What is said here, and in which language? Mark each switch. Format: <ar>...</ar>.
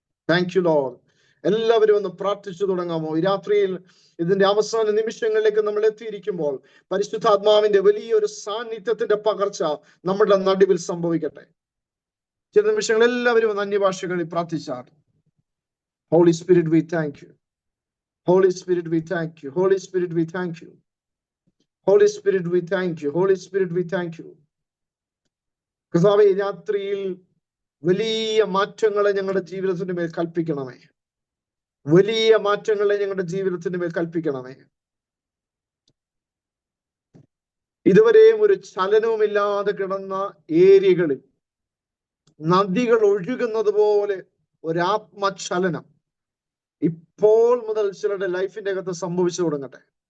<en>Thank you lord.</en> <ml>എല്ലാവരും ഒന്ന് പ്രാർത്ഥിച്ചു തുടങ്ങാമോ? ഈ രാത്രിയിൽ ഇതിന്റെ അവസാന നിമിഷങ്ങളിലേക്ക് നമ്മൾ എത്തിയിരിക്കുമ്പോൾ പരിശുദ്ധാത്മാവിന്റെ വലിയൊരു സാന്നിധ്യത്തിന്റെ പകർച്ച നമ്മുടെ നടുവിൽ സംഭവിക്കട്ടെ. ചില നിമിഷങ്ങൾ എല്ലാവരും അന്യഭാഷകളിൽ പ്രാർത്ഥിച്ചാൽ.</ml> <en>Holy Spirit, we thank you. Holy Spirit, we thank you. Holy Spirit, we thank you. Holy Spirit, we thank you. Holy Spirit, we thank you.</en> <ml>കർത്താവേ, രാത്രിയിൽ വലിയ മാറ്റങ്ങളെ ഞങ്ങളുടെ ജീവിതത്തിന്റെ മേൽ കൽപ്പിക്കണമേ. വലിയ മാറ്റങ്ങളെ ഞങ്ങളുടെ ജീവിതത്തിന്റെ മേൽ കൽപ്പിക്കണമേ. ഇതുവരെയും ഒരു ചലനവുമില്ലാതെ കിടന്ന ഏരിയകളിൽ നദികൾ ഒഴുകുന്നത് പോലെ ഒരാത്മചലനം ഇപ്പോൾ മുതൽ ചിലരുടെ ലൈഫിന്റെ അകത്ത് സംഭവിച്ചു തുടങ്ങട്ടെ.</ml>